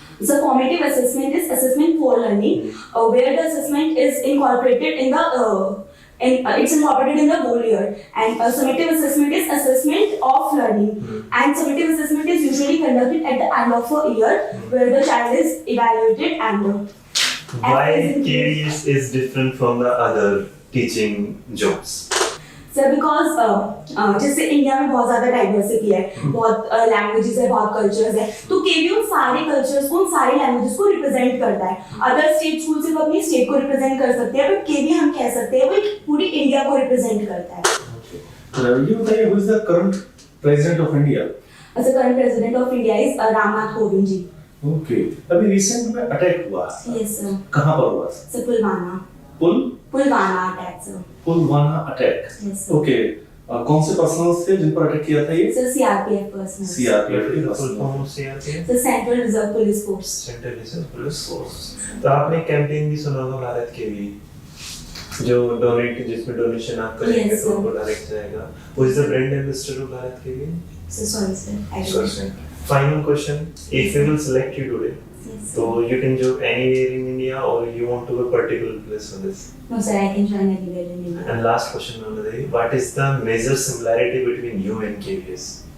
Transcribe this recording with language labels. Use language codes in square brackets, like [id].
[en] So formative assessment is assessment for learning, where the assessment is incorporated in the it's incorporated in the whole year, and summative assessment is assessment of learning, and summative assessment is usually conducted at the end of a year, where the child is evaluated and Why KVS is different from the other teaching jobs? [hi] Sir because जैसे India में बहुत ज्यादा diversity है, बहुत languages है, बहुत cultures है, तो केवी उन सारे कल्चर्स को, उन सारे लैंग्वेजेस को रिप्रेजेंट करता है। अदर स्टेट स्कूल सिर्फ अपनी स्टेट को रिप्रेजेंट कर सकते हैं, बट केवी हम कह सकते हैं वो पूरी इंडिया को रिप्रेजेंट करता है। ये बताइए, [en] Who is the current president of India? The current president of India is Ramnath Kovind ji. [hi] Okay, अभी रिसेंट में अटैक हुआ। [en] Yes sir. [hi] कहां पर हुआ? [en] Sir Pulwama. Pulwama attack sir. Pulwama attack. Yes sir. [hi] Okay, कौन से पर्सनल्स थे जिन पर अटैक किया था ये? [en] Sir CRPF personnel. [hi] सीआरपीएफ के [en] Full form of CRPF? Sir central reserve police force. [hi] Central reserve police force. तो आपने कैंपेन भी सुना होगा भारत के लिए, जो डोनेट, जिसमें डोनेशन आप करेंगे तो उनको डायरेक्ट जाएगा। [en] Who is the brand ambassador of Bharat के लिए? Sir sorry sir. Final question: if we will select you today, so you can join anywhere in India, or you want to go particular place for this? No sir, I can join anywhere in India. And last question of the day: what is the major similarity between you and KVS?